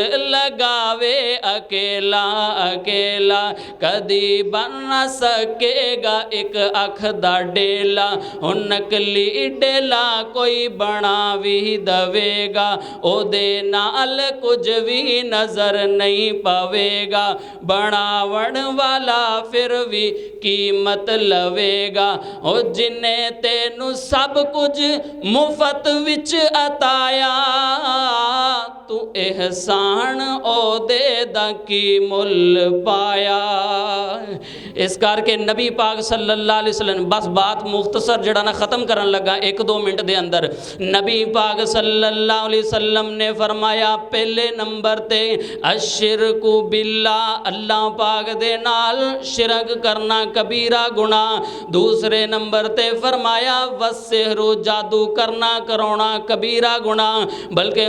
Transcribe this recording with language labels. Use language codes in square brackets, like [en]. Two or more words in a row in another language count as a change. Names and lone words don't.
[pa] لگاوے اکیلا اکیلا کدی بن نہ سکے گا اک اکھ دا ڈیلا ہن نقلی ڈیلا کوئی بنا بھی دیوے گا اوہدے نال کچھ بھی نظر نہیں پوے گا بناون والا پھر بھی قیمت لوے گا او جنہے تینوں سب کچھ مفت وچ عطایا تو احسان اوہدے دا کی مل پایا اس کر کے نبی پاک [ar] صلى الله عليه وسلم [pa] بس بات مختصر جڑا نہ ختم کرن لگا 1-2 منٹ دے اندر نبی پاک [ar] صلى الله عليه وسلم [pa] نے فرمایا پہلے نمبر تے [ar] الإشراك بالله [pa] اللہ پاک دے نال شرک کرنا کبیرہ گناہ دوجے نمبر تے فرمایا والسحر جادو کرنا کرانا کبیرہ گناہ بلکہ